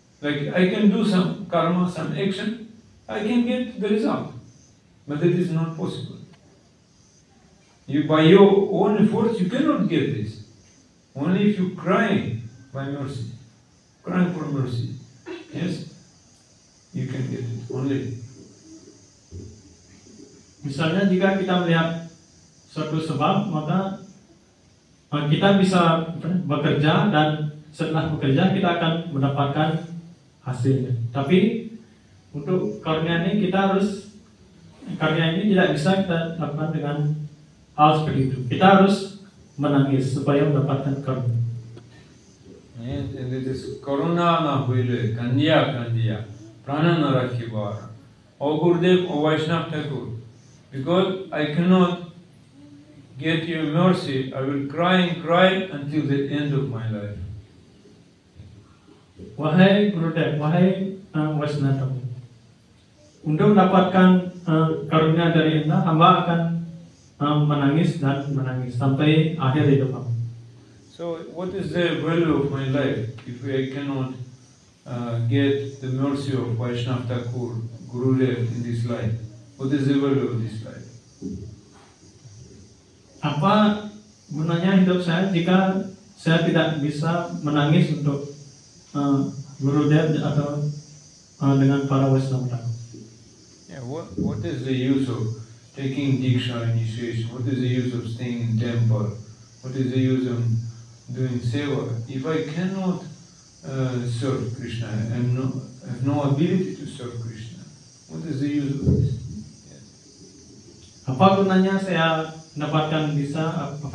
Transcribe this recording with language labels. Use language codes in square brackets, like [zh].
[en] Like I can do some karma, some action, I can get the result. But it is not possible. By your own efforts, you cannot get this. Only if you cry by mercy, crying for mercy, yes, you can get it. Only. [id] Misalnya jika kita melihat suatu sebab, maka kita bisa bekerja dan setelah bekerja kita akan mendapatkan hasilnya. Tapi untuk karunia ini karunia ini tidak bisa kita lakukan dengan hal seperti itu. Kita harus menangis supaya mendapatkan karunia. [en] And it is [bn] karuna na huile kandiya prana na rakhibara. [en] O Gurudev, O Vaishnav Thakur, because I cannot get your mercy, I will cry and cry until the end of my life. [id] Wahai Gurudev, wahai Vaishnav Thakur, untuk mendapatkan karunia dari Anda, hamba akan menangis dan menangis sampai akhir hidup hamba. [en] So, what is the value of my life if I cannot get the mercy of Vaishnav Thakur, Gurudev in this life? What is the value of this life? [id] Apa gunanya hidup saya jika saya tidak bisa menangis untuk Gurudev atau dengan para Vaishnava? [en] Yeah, what is the use of taking Diksha initiation? What is the use of staying in temple? What is the use of doing seva? If I cannot serve Krishna, I have no ability to serve Krishna, what is the use of this? Yes. [id] Apa gunanya saya mendapatkan bisa?